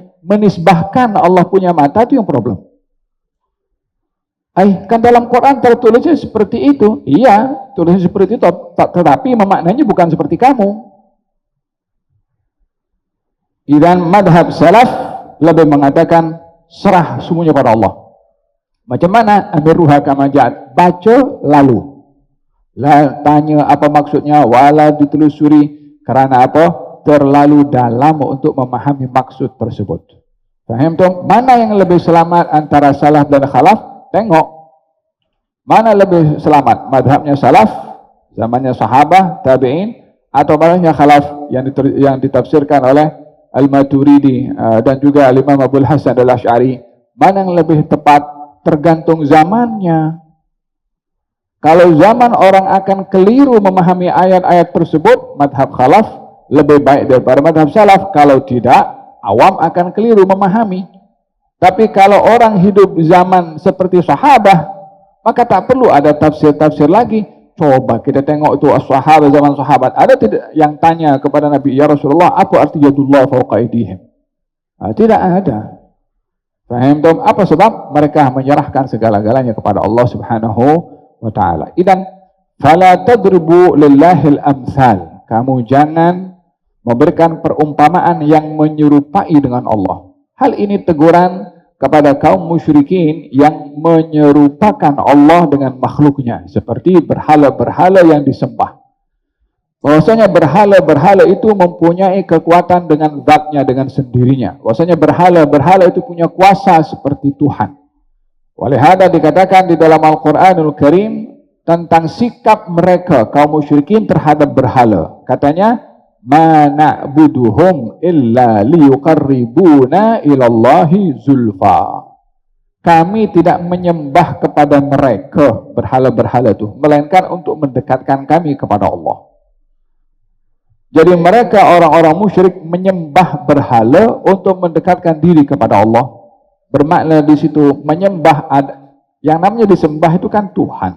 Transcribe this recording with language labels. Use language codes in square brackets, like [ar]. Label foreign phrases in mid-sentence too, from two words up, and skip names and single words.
[ms] Menisbahkan Allah punya mata, itu yang problem. Kan dalam Quran tertulisnya seperti itu. Iya, tulisnya seperti itu, tetapi memaknanya bukan seperti kamu. Dan madhab salaf lebih mengatakan serah semuanya pada Allah. Macam mana? [ar] أمروها كما جاءت. [ms] Baca lalu. Lah tanya apa maksudnya, wala ditelusuri, kerana apa? Terlalu dalam untuk memahami maksud tersebut. Faham tu? Mana yang lebih selamat antara salaf dan khalaf? Tengok. Mana lebih selamat? Madhabnya salaf, zamannya sahabah, tabi'in, atau malahnya khalaf yang ditafsirkan oleh Al-Maturidi dan juga Al-Imam Abul Hasan Al-Asy'ari. Mana yang lebih tepat? Tergantung zamannya. Kalau zaman orang akan keliru memahami ayat-ayat tersebut, madhab khalaf lebih baik daripada madhab salaf. Kalau tidak, awam akan keliru memahami. Tapi kalau orang hidup zaman seperti sahabat, maka tak perlu ada tafsir-tafsir lagi. Coba kita tengok itu sahabat, zaman sahabat. Ada tidak yang tanya kepada Nabi, [ar] يا رسول الله, [ms] apa arti [ar] يد الله فوق أيديهم? [ms] Tidak ada. Faham tak? Apa sebab? Mereka menyerahkan segala-galanya kepada Allah [ar] سبحانه وتعالى. إذن، فلا تضربوا لله الأمثال. [ms] Kamu jangan memberikan perumpamaan yang menyerupai dengan Allah. Hal ini teguran kepada kaum musyrikin yang menyerupakan Allah dengan makhluknya, seperti berhala-berhala yang disembah. Bahwasanya berhala-berhala itu mempunyai kekuatan dengan zatnya, dengan sendirinya. Bahwasanya berhala-berhala itu punya kuasa seperti Tuhan. Oleh hada dikatakan di dalam Al-Quranul Karim tentang sikap mereka kaum musyrikin terhadap berhala. Katanya, [ar] ما نعبدهم إلا ليقربونا إلى الله زلفى. [ms] Kami tidak menyembah kepada mereka berhala-berhala itu, melainkan untuk mendekatkan kami kepada Allah. Jadi mereka orang-orang musyrik menyembah berhala untuk mendekatkan diri kepada Allah. Bermakna di situ menyembah, yang namanya disembah itu kan Tuhan.